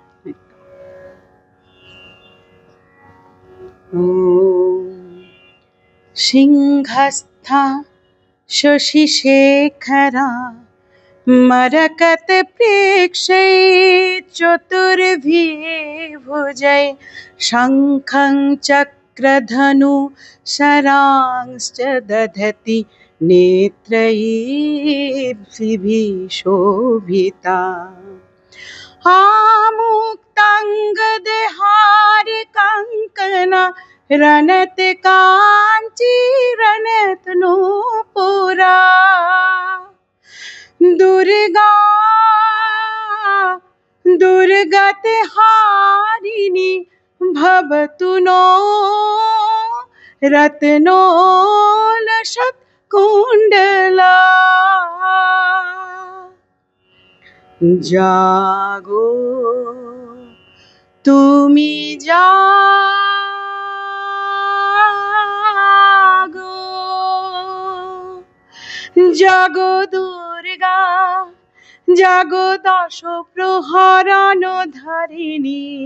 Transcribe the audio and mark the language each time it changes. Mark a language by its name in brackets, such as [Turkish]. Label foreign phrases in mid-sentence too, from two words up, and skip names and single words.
[Sanskrit] সিংহস্থা শশিশেখরা মরকত প্রেক্ষে চতুর্ভুজে শঙ্খং চক্রধনু শরাংশ্চ দধতি নেত্রৈঃ শোভিতা। आमुक्तांगदहार कंकना रनत कांची रनत नूपुरा। दुर्गा दुर्गत हारिणी भवतु नो रत्नोलसत् कुंडला। [Bangla] জাগো তুমি জাগো, জাগো দুর্গা, জাগো দশ প্রহরণ ধারিণী,